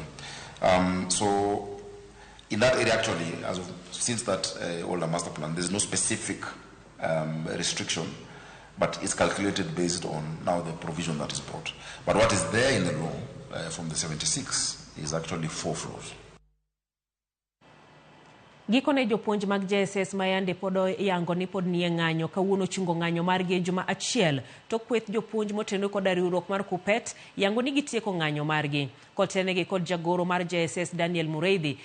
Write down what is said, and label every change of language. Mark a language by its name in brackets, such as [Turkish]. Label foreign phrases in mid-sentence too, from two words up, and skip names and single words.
[English] So in that area, actually, since that older master plan, there's no specific restriction, but it's calculated based on now the provision that is brought. But what is there in the law from the 76 is actually 4 floors. [Luo (Kenya and Tanzania)] Gikone jopuonj mag JSS mayande podo yango ni pod nie ng'anyo kawuono chungo ng'anyo margi juma achiel to kweth jopuonj moteno kod riwruok mar Kupet yango ni gitieko ng'anyo margi kotenegi kod jagoro mar JSS Daniel Mureithi.